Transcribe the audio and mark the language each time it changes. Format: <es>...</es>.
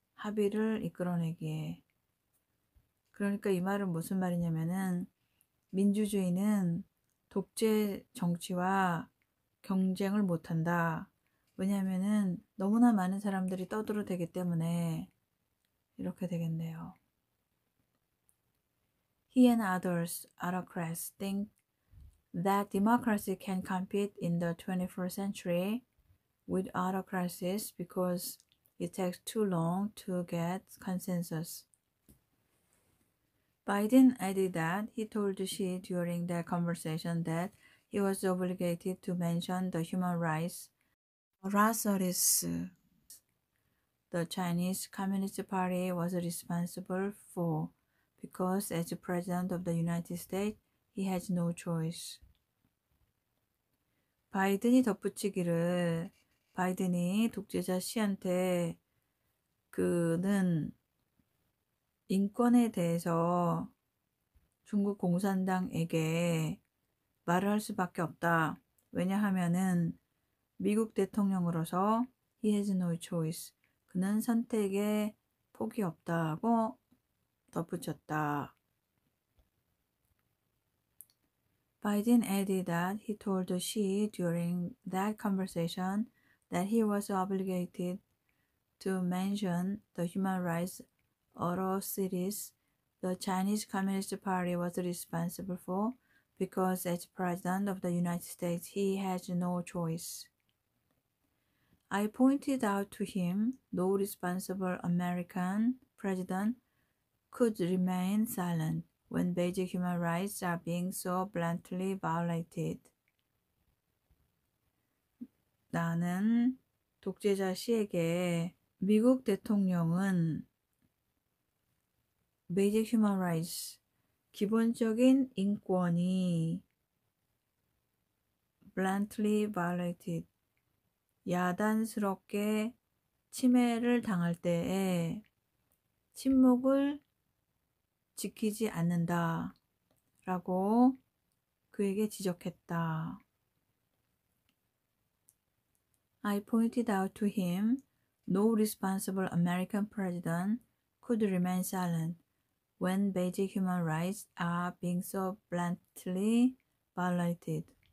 <ko>합의를 이끌어내기에. 그러니까 이 말은 무슨 말이냐면은 민주주의는 독재 정치와 경쟁을 못한다. 왜냐하면은 너무나 많은 사람들이 떠들어대기 때문에 이렇게 되겠네요.</ko> <en>He and others, autocrats, think that democracy can compete in the 21st century with autocracies because it takes too long to get consensus. Biden added that he told Xi during their conversation that he was obligated to mention the human rights atrocities the Chinese Communist Party was responsible for because as President of the United States, he has no choice.</en> <ko>바이든이 덧붙이기를 바이든이 독재자 시한테 그는 인권에 대해서 중국 공산당에게 말을 할 수밖에 없다. 왜냐하면은 미국 대통령으로서</ko> <en>he has no choice.</en> <ko>그는 선택에 폭이 없다고 덧붙였다.</ko> <en>Biden added that he told Xi during that conversation that he was obligated to mention the human rights atrocities the Chinese Communist Party was responsible for because as President of the United States he has no choice. I pointed out to him no responsible American president could remain silent when basic human rights are being so bluntly violated.</en> <ko>나는 독재자 시에게 미국 대통령은</ko> <en>basic human rights,</en> <ko>기본적인 인권이</ko> <en>bluntly violated,</en> <ko>야단스럽게 침해를 당할 때에 침묵을 지키지 않는다 라고 그에게 지적했다.</ko> <en>I pointed out to him no responsible American president could remain silent when basic human rights are being so bluntly violated.</en>